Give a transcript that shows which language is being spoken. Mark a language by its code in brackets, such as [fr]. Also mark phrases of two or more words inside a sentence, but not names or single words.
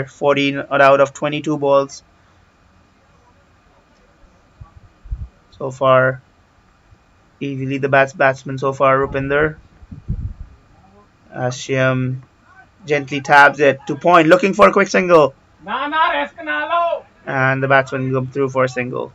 [en] 14 out of 22 balls so far. Easily the batsman so far, Rupinder. As Shiam gently tabs it to point, looking for a quick single. [hi] ना ना रेस्क ना लो [en] And the batsman come through for a single.